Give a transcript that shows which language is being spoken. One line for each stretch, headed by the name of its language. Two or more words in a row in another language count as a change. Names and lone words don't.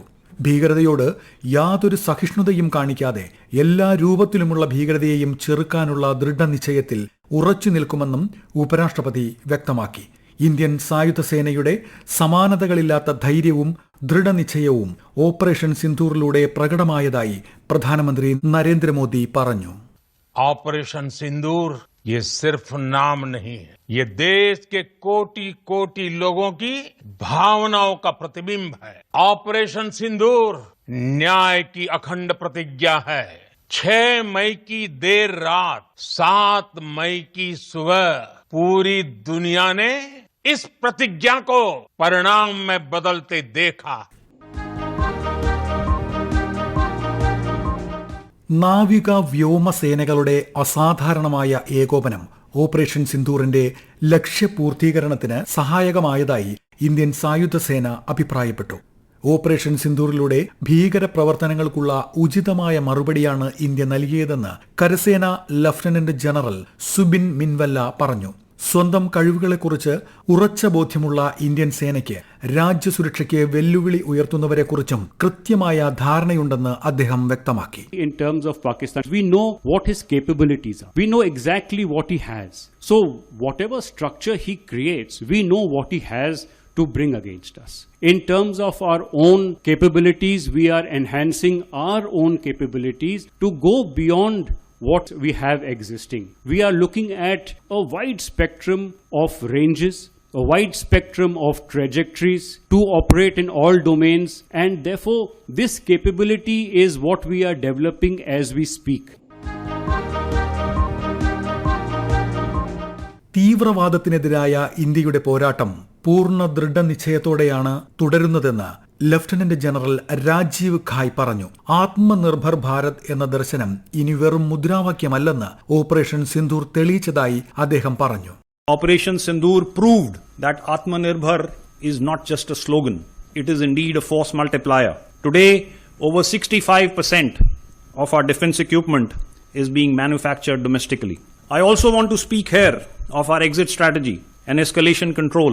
Malayalam: ഭീകരതയോട് യാതൊരു സഹിഷ്ണുതയും കാണിക്കാതെ എല്ലാ രൂപത്തിലുമുള്ള ഭീകരതയെയും ചെറുക്കാനുള്ള ദൃഢനിശ്ചയത്തിൽ ഉറച്ചു നിൽക്കുമെന്നും ഉപരാഷ്ട്രപതി വ്യക്തമാക്കി. ഇന്ത്യൻ സായുധ സേനയുടെ സമാനതകളില്ലാത്ത ധൈര്യവും ദൃഢനിശ്ചയവും ഓപ്പറേഷൻ സിന്ദൂറിലൂടെ പ്രകടമായതായി പ്രധാനമന്ത്രി നരേന്ദ്രമോദി പറഞ്ഞു.
Hindi: ऑपरेशन सिंदूर ये सिर्फ नाम नहीं है, ये देश के कोटि-कोटि लोगों की भावनाओं का प्रतिबिंब है. ऑपरेशन सिंदूर न्याय की अखंड प्रतिज्ञा है. 6 मई की देर रात, 7 मई की सुबह पूरी दुनिया ने इस प्रतिज्ञा को परिणाम में बदलते देखा.
Malayalam: നാവിക വ്യോമസേനകളുടെ അസാധാരണമായ ഏകോപനം ഓപ്പറേഷൻ സിന്ദൂറിന്റെ ലക്ഷ്യപൂർത്തീകരണത്തിന് സഹായകമായതായി ഇന്ത്യൻ സായുധ സേന അഭിപ്രായപ്പെട്ടു. ഓപ്പറേഷൻ സിന്ദൂറിലൂടെ ഭീകര പ്രവർത്തനങ്ങൾക്കുള്ള ഉചിതമായ മറുപടിയാണ് ഇന്ത്യ നൽകിയതെന്ന് കരസേന ലഫ്റ്റനന്റ് ജനറൽ സുബിൻ മിൻവല്ല പറഞ്ഞു. സ്വന്തം കഴിവുകളെക്കുറിച്ച് ഉറച്ച ബോധ്യമുള്ള ഇന്ത്യൻ സേനയ്ക്ക് രാജ്യസുരക്ഷയ്ക്ക് വെല്ലുവിളി ഉയർത്തുന്നവരെക്കുറിച്ചും കൃത്യമായ ധാരണയുണ്ടെന്ന് അദ്ദേഹം വ്യക്തമാക്കി.
English: In terms of Pakistan, we know what his capabilities are. We know exactly what he has. So whatever structure he creates, we know what he has to bring against us. In terms of our own capabilities, we are enhancing our own capabilities to go beyond what we have existing. We are looking at a wide spectrum of ranges, a wide spectrum of trajectories to operate in all domains, and therefore this capability is what we are developing as we speak.
Malayalam: തീവ്രവാദത്തിനെതിരായ ഇന്ത്യയുടെ പോരാട്ടം പൂർണ്ണ ദൃഢനിശ്ചയത്തോടെയാണ് തുടരുന്നതെന്ന് ലഫ്റ്റനന്റ് ജനറൽ രാജീവ് ഖായ് പറഞ്ഞു. ആത്മനിർഭർ ഭാരത് എന്ന ദർശനം ഇനി വെറും മുദ്രാവാക്യമല്ലെന്ന് ഓപ്പറേഷൻ സിന്ദൂർ തെളിയിച്ചതായി അദ്ദേഹം പറഞ്ഞു.
English: Operation Sindoor proved that Atmanirbhar is not just a slogan, it is indeed a force multiplier. Today, over 65% of our defense equipment is being manufactured domestically. I also want to speak here of our exit strategy and escalation control.